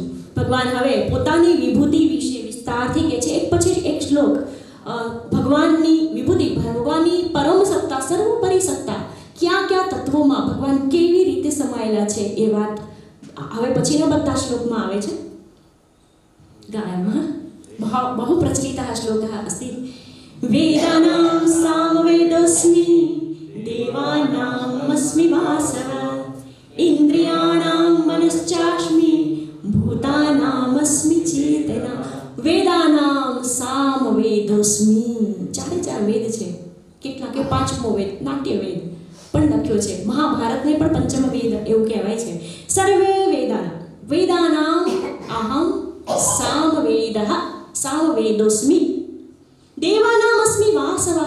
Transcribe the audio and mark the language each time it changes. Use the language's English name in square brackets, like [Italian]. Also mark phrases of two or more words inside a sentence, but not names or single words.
[Gujarati] ભગવાન હવે પોતાની વિભૂતિ વિશે વિસ્તારથી કહે છે, એક પછી એક શ્લોક. ભગવાનની વિભૂતિ, ભગવાનની પરમ સત્તા, સર્વોપરી સત્તા ક્યાં ક્યાં તત્વોમાં ભગવાન કેવી રીતે સમાયેલા છે એ વાત હવે પછીના બધા શ્લોકમાં આવે છે. [Sanskrit] ગાયમાં बहु प्रचलितः श्लोकः अस्ति, वेदानां सामवेदोऽस्मि देवानामस्मि वासः इन्द्रियाणां मनश्चास्मि भूतानामस्मि चेतना. वेदानाम सामवेदोस्मि. [Gujarati] ચારે ચાર વેદ છે. કેટલા કે પાંચમો વેદ નાટ્ય વેદ પણ લખ્યો છે. મહાભારતને પણ પંચમ વેદ એવું કહેવાય છે. [Sanskrit] सर्वे वेदानाम अहम सामवेदः सामवेदोस्मि देवानामस्मि वासवः.